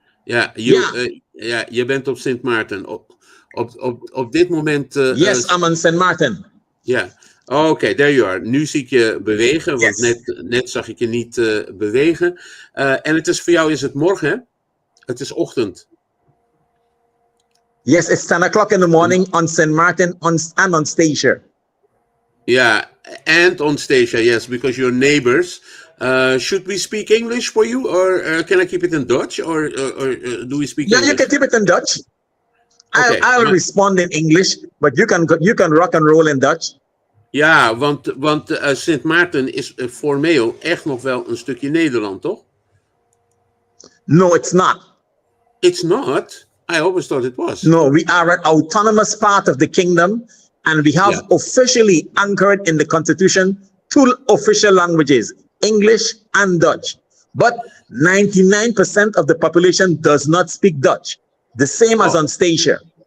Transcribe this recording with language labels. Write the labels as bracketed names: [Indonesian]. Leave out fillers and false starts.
[Dutch] Ja, je bent op Sint Maarten. Op dit moment... [English] yes, I'm on Sint Maarten. [Dutch] Ja, oké, [English] there you are. [Dutch] Nu zie ik je bewegen, want net zag ik je niet bewegen. En het is voor jou, is het morgen, hè? Het is ochtend. [English] Yes, it's 10 o'clock in the morning on St. Martin and on Statia. Yeah, and on Statia, yes, because you're neighbors. Should we speak English for you, or can I keep it in Dutch, or do we speak English? You can keep it in Dutch. Okay, I'll respond in English, but you can rock and roll in Dutch. [Dutch] Ja, want Sint Maarten is formeel echt nog wel een stukje Nederland, toch? [English] No, it's not. It's not? I always thought it was. No, we are an autonomous part of the kingdom, and we have officially anchored in the constitution 2 official languages, English and Dutch. But 99% of the population does not speak Dutch, the same as on Statia.